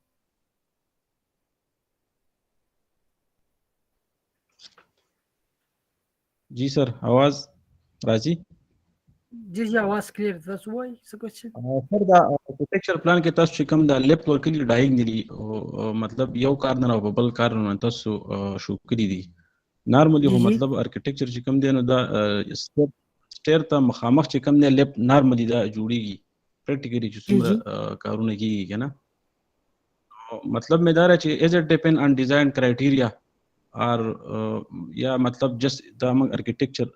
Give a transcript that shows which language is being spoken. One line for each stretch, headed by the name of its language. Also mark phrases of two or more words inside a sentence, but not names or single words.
Pashto: جی سر आवाज راځي جی جی आवाज کلیر تاسو وای څه کوچ سر دا
English: architecture plan
Pashto: کې تاسو چې کوم دا لیفت ورکړي ډایګنلی مطلب یو کار نه او بل کار نه تاسو شو کړی دي نارملی جی هو جی مطلب architecture چې کوم دی نو دا سټیر ته مخامخ چې کوم دی لیفت نارملی دا جوړیږي پریکټیکلی چې جی جی څومره کارونه کیږي کنه مطلب مې دا را چې
English: as it depend on design criteria
Pashto: اور یا مطلب جست دا موږ architecture